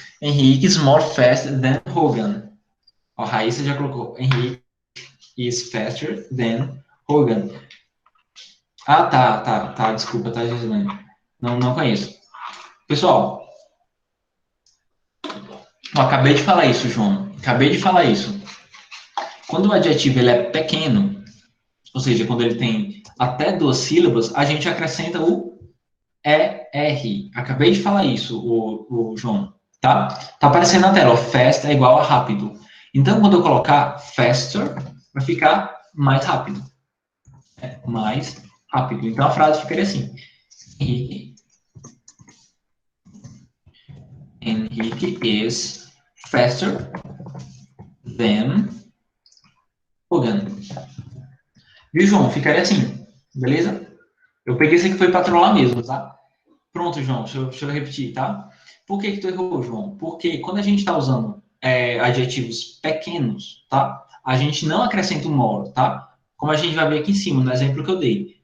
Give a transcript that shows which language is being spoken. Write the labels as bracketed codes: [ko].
[en] Henrique is more fast than Hogan. [pt] Ó, a Raíssa já colocou. [en] Henrique is faster than Hogan. [pt] Ah, tá. Desculpa, tá, Gislaine? Não conheço. Pessoal, eu acabei de falar isso, João. Acabei de falar isso. Quando o adjetivo ele é pequeno, ou seja, quando ele tem até 2 sílabas, a gente acrescenta o ER. Acabei de falar isso, o João. Tá? Tá aparecendo na tela, ó, fast é igual a rápido. Então, quando eu colocar faster, vai ficar mais rápido. Mais rápido. Então, a frase ficaria assim. [en] Henrique is faster than Hogan. [pt] Viu, João? Ficaria assim. Beleza? Eu peguei esse aqui foi para trollar mesmo, tá? Pronto, João. Deixa eu repetir, tá? Por que tu errou, João? Porque quando a gente está usando adjetivos pequenos, tá? A gente não acrescenta um more, tá? Como a gente vai ver aqui em cima, no exemplo que eu dei.